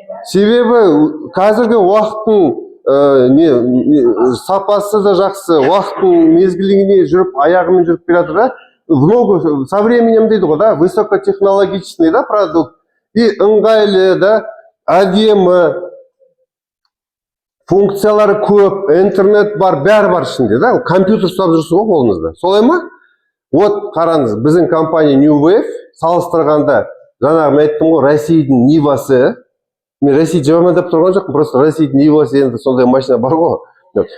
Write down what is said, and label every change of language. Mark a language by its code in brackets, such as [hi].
[kk] Себебі қазіргі уақыттың сапасы да жақсы, уақыттың мезгіліне жүріп, аяғымен жүріп келеді, да? [ru] Много, со временем [kk] дейді ғой, [ru] да? Высокотехнологичный, да, продукт. [kk] И ыңғайлы, да? Әдемі, функциялары көп, интернет бар, бәрі бар ішінде, да? Компьютер ұстап жүрсіз ғой қолыңызда. Солай ма? Қараңыз, біздің компания New Wave салыстырғанда, жаңағы мен айттым ғой, Ресейдің Нивасы, мен Ресей жамандап тұрған жоқпын, просто Ресейдің Нивасы енді сондай машина бар ғой.